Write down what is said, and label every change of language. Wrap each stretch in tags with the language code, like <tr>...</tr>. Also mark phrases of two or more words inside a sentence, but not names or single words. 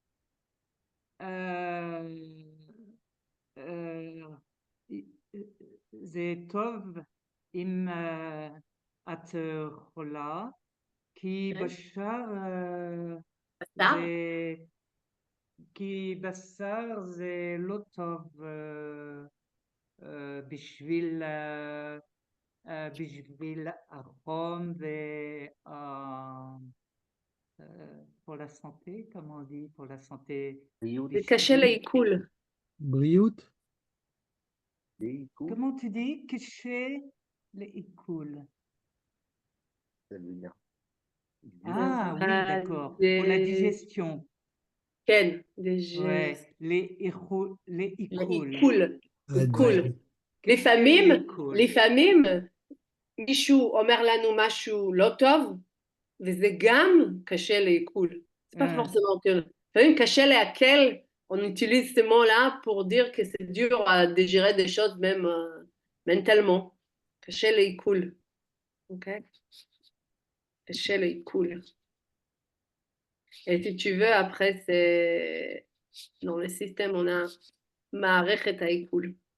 <he>זה טוב אם את חולה, כי בשר זה לא טוב בשביל החום</he> <fr>pour la santé, comment on dit, pour la santé.</fr> <he>זה קשה לעיכול. בריאות?</he> <fr>Comment tu dis?</fr> <he>קשה לעיכול.</he> <fr>Ah oui, d'accord. Pour la digestion.</fr> <he>כן,</he> <fr>Ouais,</fr> <he>לעיכול. לעיכול. לפעמים מישהו אומר לנו משהו לא טוב, וזה גם קשה לעיכול.</he> <fr>C'est pas forcément que.</fr> <he>לפעמים קשה לעכל,</he> <fr>on utilise ce mot-là pour dire que c'est dur à digérer des choses même mentalement.</fr> <he>קשה לעיכול. אוקיי? קשה לעיכול.</he> <fr>Et si tu veux, après, c'est dans le système, on a</fr> <he>מערכת העיכול.</he>